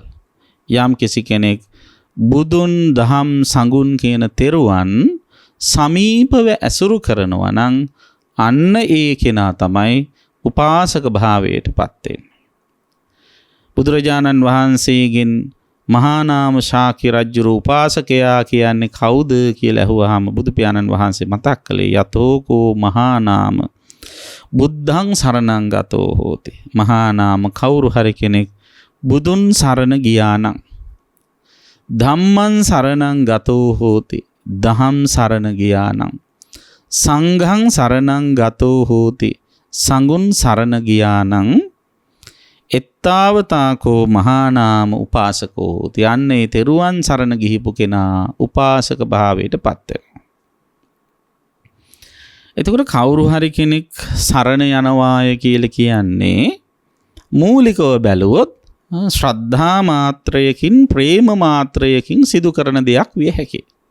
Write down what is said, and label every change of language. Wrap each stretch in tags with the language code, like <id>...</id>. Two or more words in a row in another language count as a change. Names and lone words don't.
<si>යම් කිසි කෙනෙක් බුදුන් දහම් සංඝුන් කියන තෙරුවන් සමීපව ඇසුරු කරනවා නම් අන්න ඒ කෙනා තමයි උපාසක භාවයට පත් වෙන්නේ. බුදුරජාණන් වහන්සේගෙන් මහා නාම ශාක්‍ය රජුගේ උපාසකයා කියන්නේ කවුද කියලා අහුවාම බුදු පියාණන් වහන්සේ මතක් කළේ</si> <pi>යතෝකෝ මහා නාම බුද්ධං සරණං ගතෝ හෝති.</pi> <si>මහා නාම කවුරු හරි කෙනෙක් බුදුන් සරණ ගියා නම්,</si> <pi>ධම්මං සරණං ගතෝ හෝති,</pi> <si>දහම් සරණ ගියා නම්,</si> <pi>සංඝං සරණං ගතෝ හෝති,</pi> <si>සංඝුන් සරණ ගියා නම්,</si> <pi>එත්තාවතාකෝ මහා නාම උපාසකෝ හෝති.</pi> <si>යන්නේ තෙරුවන් සරණ ගිහිපු කෙනා උපාසක භාවයට පත් වෙනවා. එතකොට කවුරු හරි කෙනෙක් සරණ යනවාය කියලා කියන්නේ මූලිකව බැලුවොත් ශ්‍රද්ධා මාත්‍රයකින් ප්‍රේම මාත්‍රයකින් සිදු කරන දෙයක් විය හැකියි.</si>